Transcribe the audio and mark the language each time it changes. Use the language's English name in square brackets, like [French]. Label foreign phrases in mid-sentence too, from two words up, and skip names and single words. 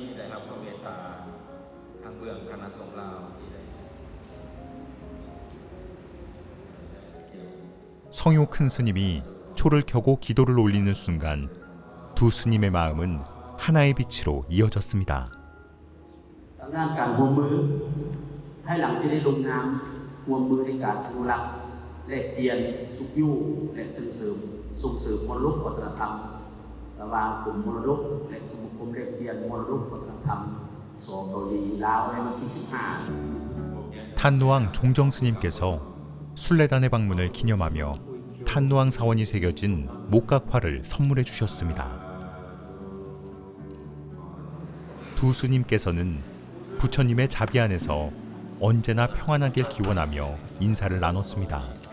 [Korean] 성효 큰 스님이 초를 켜고 기도를 올리는 순간 두 스님의 마음은 하나의 빛으로 이어졌습니다. [Thai] งานการร่วมมือภายหลังที่ได้ลงนามร่วมมือในการอนุรักษ์แลกเปลี่ยนสุขอยู่และส่งเสริมมรดกวัฒนธรรมระหว่างกลุ่มมรดกและสมาคมแลกเปลี่ยนมรดกวัฒนธรรมสองเกาหลีลาวในวันที่ 15 [Korean] 탄루왕 종정 스님께서 순례단의 방문을 기념하며 탄루왕 사원이 새겨진 목각화를 선물해 주셨습니다. 두 스님께서는 부처님의 자비 안에서 언제나 평안하길 기원하며 인사를 나눴습니다.